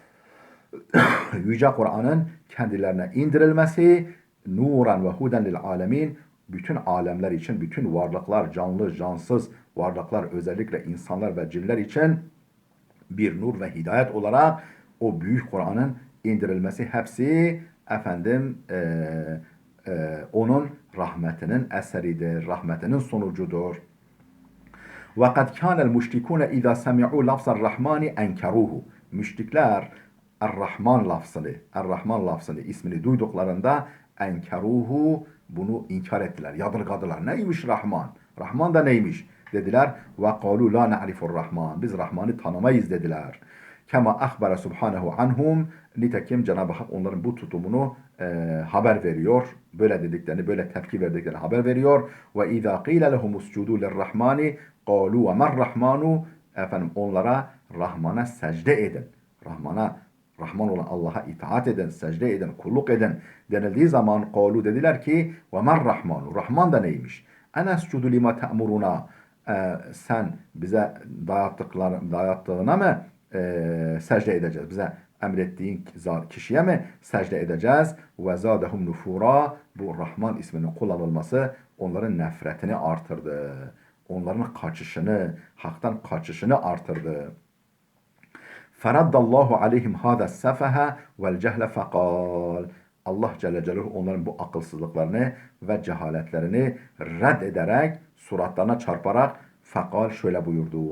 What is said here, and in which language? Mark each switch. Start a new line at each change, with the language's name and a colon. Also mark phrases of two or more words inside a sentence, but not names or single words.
Turkish: yüce Kur'an'ın kendilerine indirilmesi,
Arabic: نورا وهدى للعالمين,
Turkish: bütün alemler için, bütün varlıklar, canlı, cansız varlıklar, özellikle insanlar ve cinler için bir nur ve hidayet olarak o büyük Kur'an'ın indirilmesi, hepsi onun rahmetinin eseridir, rahmetinin sonucudur.
Arabic: وَقَدْ كَانَ الْمُشْرِكُونَ اِذَا سَمِعُوا لَفْظَ الرَّحْمَانِ اَنْكَرُوهُ.
Turkish: Müşrikler Er-Rahman lafzını, ismini duyduklarında enkeruhu, bunu inkar ettiler, yadırgadılar. Neymiş Rahman? Rahman da neymiş? Dediler.
Arabic: وَقَالُوا لَا نَعْرِفُ الرَّحْمَانِ.
Turkish: Biz Rahman'ı tanımayız dediler.
Arabic: كما أخبر سبحانه عنهم.
Turkish: Nitekim Cenab-ı Hak onların bu tutumunu haber veriyor. Böyle dediklerini, böyle tepki verdiklerini haber veriyor.
Arabic: وإذا قيل لهم اسجدوا للرحمن قالوا وما الرحمن.
Turkish: Onlara Rahman'a secde edin. Rahman olan Allah'a itaat edin, secde edin, kulluk edin denildiği zaman قَالُوا, dediler ki
Arabic: وَمَنْ Rahmanu.
Turkish: Rahman da neymiş?
Arabic: اَنَسْجُدُ لِمَا تَأْمُرُونَا.
Turkish: Sen bize dayattığına mı secde edeceğiz? Bize emrettiğin kişiye mi secde edeceğiz?
Arabic: وَزَادَهُمْ نُفُورًا.
Turkish: Bu Rahman isminin kullanılması onların nefretini artırdı. Onların kaçışını, haktan kaçışını artırdı.
Arabic: فرد الله عليهم هذا السفه والجهل فقال.
Turkish: Allah Celle Celaluhu onların bu akılsızlıklarını ve cehaletlerini reddederek, suratlarına çarparak fekal şöyle buyurdu.